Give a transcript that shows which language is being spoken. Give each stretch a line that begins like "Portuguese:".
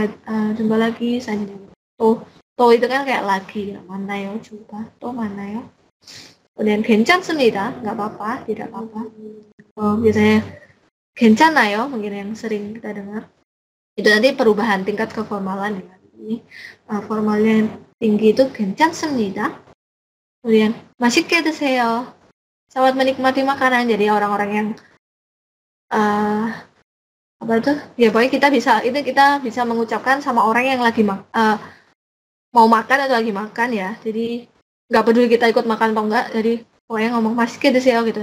Indonesian: Jumpa lagi selanjutnya. To itu kan kayak lagi, manayo, jumpa. To manayo. Kemudian 괜찮습니다, nggak apa-apa, tidak apa-apa. Biasanya 괜찮아요, mungkin yang sering kita dengar. Itu nanti perubahan tingkat keformalan ya. Ini formalnya yang tinggi itu 괜찮습니다.
Korean: Kemudian 맛있게 드세요.
Indonesian: Selamat menikmati makanan. Jadi orang-orang yang apa itu? Ya pokoknya kita bisa mengucapkan sama orang yang lagi mau makan atau lagi makan ya. Jadi nggak peduli kita ikut makan atau enggak. Jadi pokoknya ngomong
Korean: 맛있게 드세요
Indonesian: gitu.